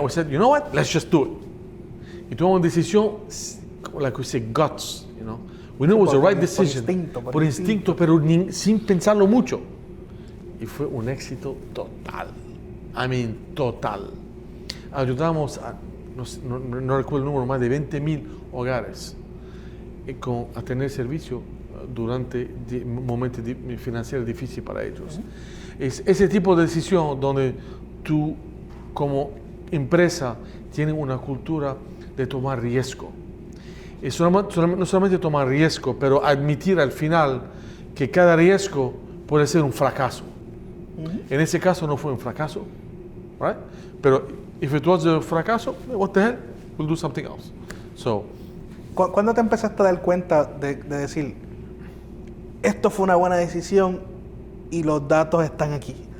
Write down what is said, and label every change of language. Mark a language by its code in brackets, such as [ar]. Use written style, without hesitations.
[en] We said, you know what, let's just do it. [es] Y tomamos una decisión, [en] like we say, guts, We knew it was the right decision. [es] Por instinto, pero sin pensarlo mucho. Y fue un éxito total. Total. Ayudamos a, no recuerdo el número, más de 20,000 hogares a tener servicio durante momentos financieros difíciles para ellos. Es ese tipo de decisión donde tú, como empresa, tienes una cultura de tomar riesgo. Y no solamente tomar riesgo, pero admitir al final que cada riesgo puede ser un fracaso. En ese caso no fue un fracaso, right? [en] Pero if it was a fracaso, what the hell, we'll do something else. So, [es] ¿Cuándo te empezaste a dar cuenta de decir, esto fue una buena decisión y los datos están aquí?